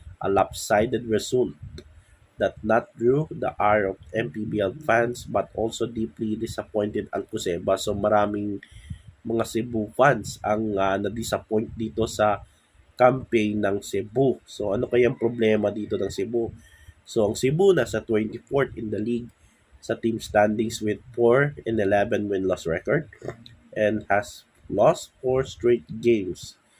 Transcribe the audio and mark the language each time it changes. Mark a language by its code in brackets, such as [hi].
[en] A lopsided result that not drew the ire of MPBL fans but also deeply disappointed Alcoseba. [tl] So maraming mga Cebu fans ang na-disappoint dito sa campaign ng Cebu. So ano kayang problema dito ng Cebu? So ang Cebu nasa [en] 24th in the league sa team standings with 4-11 win-loss record and has lost 4 straight games.